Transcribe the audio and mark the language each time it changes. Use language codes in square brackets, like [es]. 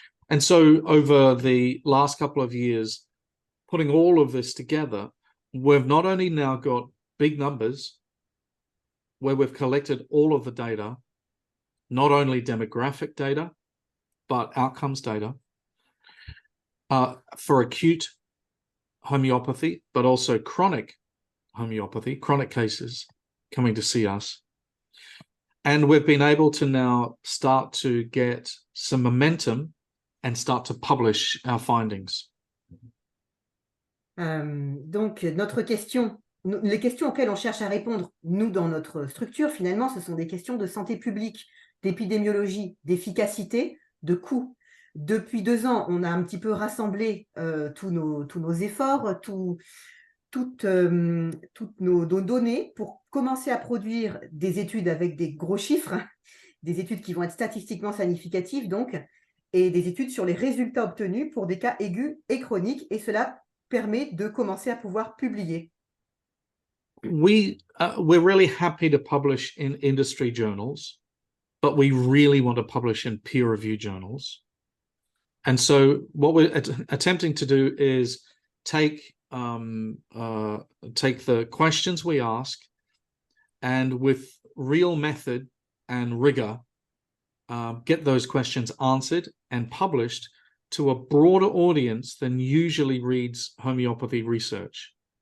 [en] And so over the last couple of years, putting all of this together, we've not only now got big numbers where we've collected all of the data, not only demographic data, but outcomes data for acute homeopathy, but also chronic homeopathy, chronic cases coming to see us. And we've been able to now start to get some momentum and start to publish our findings. [fr] Donc, les questions auxquelles on cherche à répondre, nous, dans notre structure, finalement, ce sont des questions de santé publique, d'épidémiologie, d'efficacité, de coût. Depuis 2 ans, on a un petit peu rassemblé tous nos efforts, toutes nos données pour commencer à produire des études avec des gros chiffres, des études qui vont être statistiquement significatives, donc, et des études sur les résultats obtenus pour des cas aigus et chroniques, et cela permet de commencer à pouvoir publier. [en] We're really happy to publish in industry journals, but we really want to publish in peer-reviewed journals. And so what we're attempting to do is take the questions we ask and with real method and rigor, get those questions answered and published to a broader audience than usually reads homeopathy research.